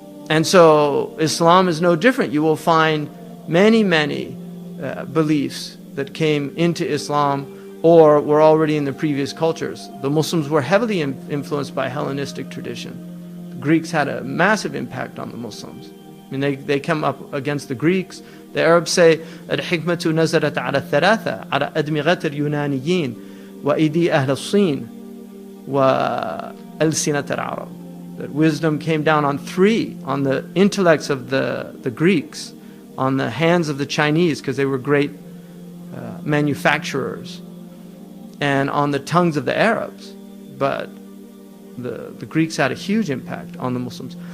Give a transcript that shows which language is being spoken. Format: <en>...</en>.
<en>And so Islam is no different. You will find many beliefs that came into Islam or were already in the previous cultures. The Muslims were heavily influenced by Hellenistic tradition. The Greeks had a massive impact on the Muslims. I mean, they come up against the Greeks. The Arabs say,</en> <ar>الحكمة نزلت على الثلاثة على أدمغة اليونانيين وأيدي أهل الصين وألسنة العرب.</ar> <en>That wisdom came down on three, on the intellects of the Greeks, on the hands of the Chinese, because they were great manufacturers, and on the tongues of the Arabs. But the Greeks had a huge impact on the Muslims.</en>